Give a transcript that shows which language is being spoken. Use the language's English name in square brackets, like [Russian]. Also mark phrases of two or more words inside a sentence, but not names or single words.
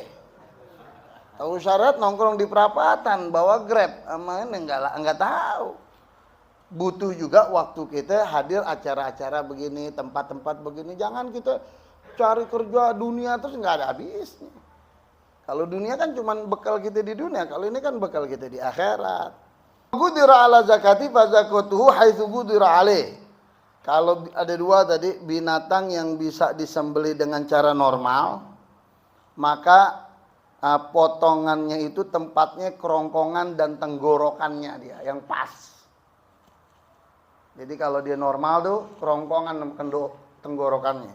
[Indonesian] Tahu syariat nongkrong di perapatan, bawa Grab, ini enggak tahu. Butuh juga waktu kita hadir acara-acara begini, tempat-tempat begini. Jangan kita cari kerja dunia terus enggak ada habisnya. Kalau dunia kan cuma bekal kita di dunia, kalau ini kan bekal kita di akhirat. [Arabic] قدر على ذكاته فذكاته حيث قدر عليه. [Indonesian] Kalau ada dua tadi, binatang yang bisa disembelih dengan cara normal, maka potongannya itu tempatnya kerongkongan dan tenggorokannya dia yang pas. Jadi kalau dia normal tuh kerongkongan dan tenggorokannya.